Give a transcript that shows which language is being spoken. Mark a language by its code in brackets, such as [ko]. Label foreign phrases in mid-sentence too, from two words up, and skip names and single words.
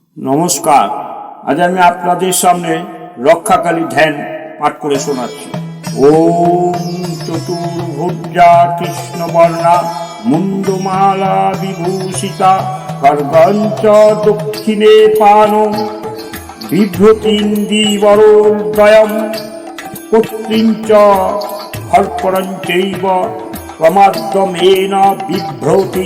[bn] নমস্কার। আজ আমি আপনাদের সামনে রক্ষাকালী ধ্যান পাঠ করে শোনাচ্ছি। [sa] ওম চতুর্ভুজা কৃষ্ণবর্ণা মুন্ডমালা বিভূষিতা খড়গঞ্চ দক্ষিণে পানং বিভ্রতিন্দিবরোদয়ম পুত্রিঞ্চ হর্পরঞ্চৈব প্রমাদ্যমেন বিভ্রতি